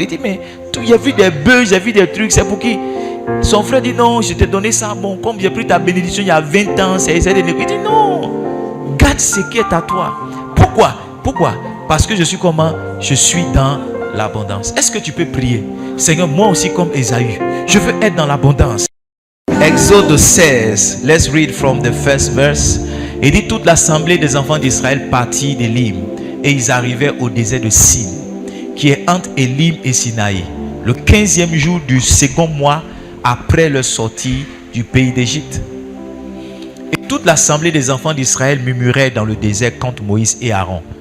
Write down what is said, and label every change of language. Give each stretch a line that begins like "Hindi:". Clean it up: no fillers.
French: Il dit, mais j'ai vu des bœufs, j'ai vu des trucs, c'est pour qui? Son frère dit, non, je t'ai donné ça, bon, comme j'ai pris ta bénédiction il y a 20 ans, c'est Ésaü. Il dit, non, garde ce qui est à toi. Pourquoi? Pourquoi? Parce que je suis comment? Je suis dans l'abondance. Est-ce que tu peux prier? Seigneur, moi aussi comme Ésaü, je veux être dans l'abondance.
English: Exode 16, let's read from the first verse.
French: Il dit, toute l'assemblée des enfants d'Israël partit d'Élim et ils arrivaient au désert de Sin, qui est entre Élim et Sinaï, le 15e jour du second mois après leur sortie du pays d'Égypte. Et toute l'assemblée des enfants d'Israël murmurait dans le désert contre Moïse et Aaron.